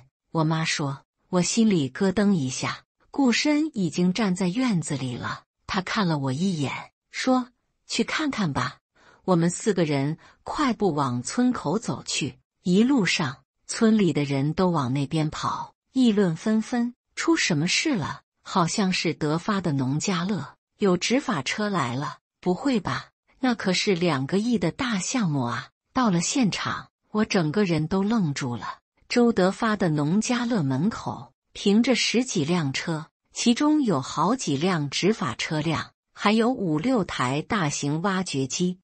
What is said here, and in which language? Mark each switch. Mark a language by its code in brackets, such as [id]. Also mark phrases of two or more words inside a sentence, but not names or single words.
[zh] 我媽說，我心裡咯噔一下，顧深已經站在院子裡了。他看了我一眼，說，去看看吧。我們4個人快步往村口走去，一路上村裡的人都往那邊跑，議論紛紛，出什麼事了？好像是德發的農家樂，有執法車來了。不會吧？那可是2個億的大項目啊！到了現場，我整個人都愣住了。周德發的農家樂門口停着10幾輛車，其中有好幾輛執法車輛，還有5、6台大型挖掘機。